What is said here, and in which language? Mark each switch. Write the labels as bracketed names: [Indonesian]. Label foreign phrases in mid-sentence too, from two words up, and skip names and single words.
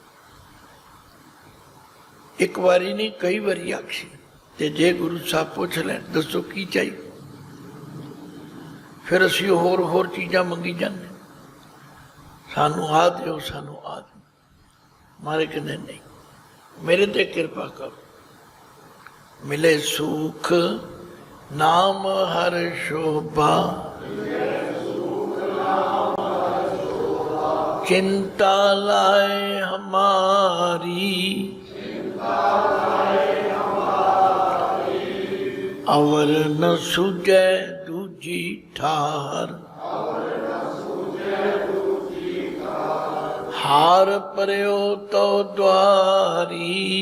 [Punjabi] ਇੱਕ ਬਾਰੀ ਨਹੀਂ ਕਈ ਬਾਰੀ ਆਖੀ, ਤੇ ਜੇ ਗੁਰੂ ਸਾਹਬ ਪੁੱਛ ਲੈਣ ਦੱਸੋ ਕੀ ਚਾਹੀਏ, ਫਿਰ ਅਸੀਂ ਹੋਰ ਚੀਜ਼ਾਂ ਮੰਗੀ ਜਾਣੇ, ਸਾਨੂੰ ਆ ਦਿਓ, ਸਾਨੂੰ ਆ ਦਿਓ। ਮਾਰੇ ਕਹਤੇ ਨਹੀਂ, ਮੇਰੇ ਤੇ ਕਿਰਪਾ ਕਰੋ। ਮਿਲੇ ਸੁਖ ਨਾਮ ਹਰਿ ਸੋਭਾ, ਚਿੰਤਾ ਲਾਏ ਹਮਾਰੀ। ਅਵਰ ਨ ਸੁਝੈ ਦੂਜੀ ਠਾਰ, ਹਾਰਿ ਪਰਿਓ ਤਉ ਦੁਆਰੀ।